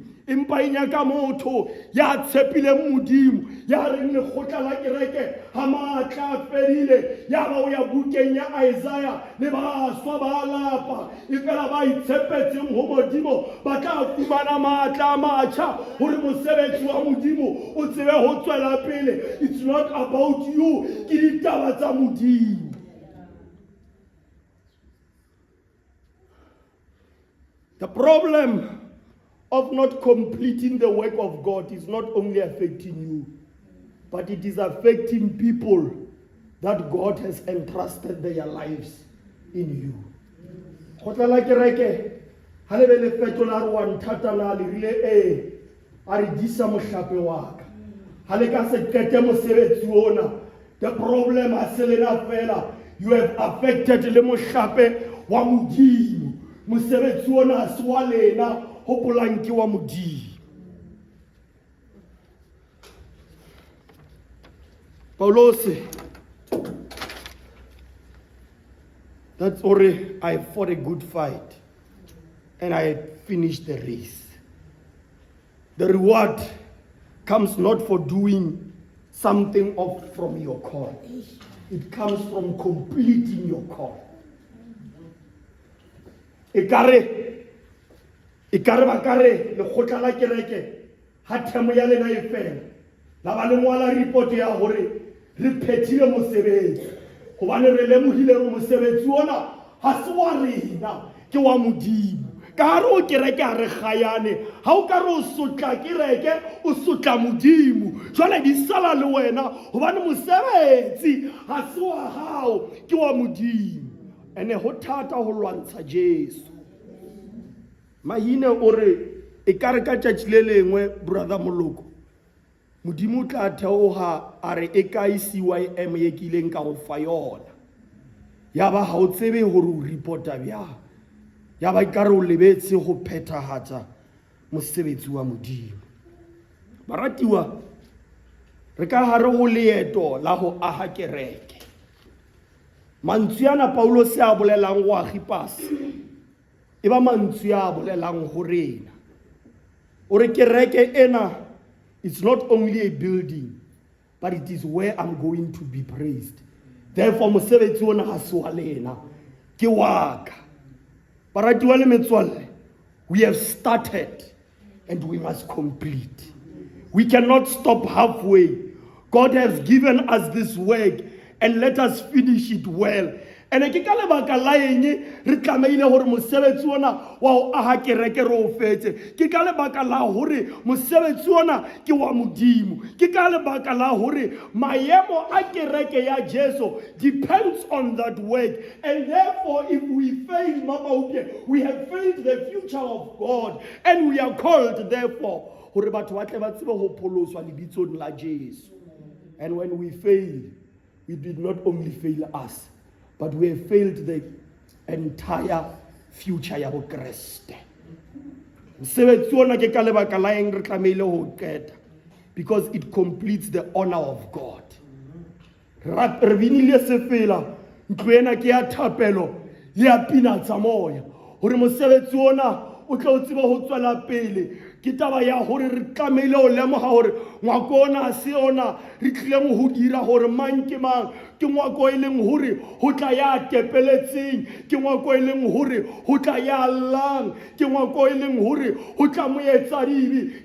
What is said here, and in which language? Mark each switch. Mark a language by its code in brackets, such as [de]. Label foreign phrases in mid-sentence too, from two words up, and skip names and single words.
[st] Empa e nyaka motho ya tshepileng Modimo, ya reng lekgotla la kereke ha matla a fedile, ya ba o ya bukeng ya Isaiah le baswa ba lapa, e fela ba itshepetseng ho Modimo ba tla fumana matla a matjha hore mosebetsi wa Modimo o tsebe ho tswela pele. [en] It's not about you, [st] ke ditaba tsa Modimo. [en] The problem of not completing the work of God is not only affecting you, but it is affecting people that God has entrusted their lives in you. [st] Khotla kereke ha le be le fetola re wa nthata na le rile a re disa mohlape wa ka, ha le ka se qete mosebetsi ona. [en] The problem [st] ha se lena fela, [en] you have affected [st] le mohlape wa Modimo. Mosebetsi ona ha se wa lena, hopolang ke wa Modimo. Paulos, [en] that's already I fought a good fight and I finished the race. The reward comes not for doing something off from your call. It comes from completing your call. [st] Ekare bakare le khotla la kereke ha themo ya lena e fela, la ba le ngwala report ya hore re phethile mosebetsi, hobane re lemohile re mosebetsi ona ha se wa rena, ke wa Modimo. Ka hare o kereke a re kgayane, ha o ka re o sotla kereke o sotla Modimo, jwale di sala le wena hobane mosebetsi ha se wa hao, ke wa Modimo. Ene ho thata ho lwantsha Jesu. [nso] Mahine ore e kare ka tšatši le lengwe brother Moloko, Modimo tla theoga a re e ka CYM ye ke ileng ka go fa yona, ya ba ha o tsebe gore o reporta bjang, ya ba ka re o lebetse go phethagatša mosebetsi wa Modimo. [st] Baratiwa, re ka hare go leeto la go aha kereke. Mantswe ana Paulos a bolelang go Agipase e ba mantswe a bolelang go rena. Ore kereke ena, [en] it's not only a building, but it is where I'm going to be praised. [st] Therefore mosebetsi ona ha se wa lena, ke wa ka. Baratiwa le metswalle, [en] we have started and we must complete. We cannot stop halfway. God has given us this work, and let us finish it well. [st] And ke ka lebaka la eng re tlameile hore mosebetsi ona wa o aha kereke re o fetse, ke ka lebaka la hore mosebetsi ona ke wa Modimo, ke ka lebaka la hore maemo a kereke ya Jesu [en] depends on that work. And therefore if we fail Mama, we have failed the future of God, and we are called therefore [st] hore batho ba tle ba tsebe ho pholoswa lebitsong la Jesu. [en] And when we fail, we did not only fail us, but we have failed the entire future [st] ya bo [en] Kriste. [st] Mosebetsi ona ke ka lebaka la eng re tlameile ho qeta, [en] because it completes the honor of God. [st] Re binile se fela ntlo ena ke ya thapelo le ya pina tsa moya, hore mosebetsi ona o tla o tseba ho tswela pele ke taba ya hore re tlamehile ho lemoga hore ngwako ona a se ona re tlileng ho dira hore mang ke mang, ke ngwako e leng hore ho tla ya tepeletseng, ke ngwako e leng hore ho tla ya llang, ke ngwako e leng hore ho tla moetsa dibi.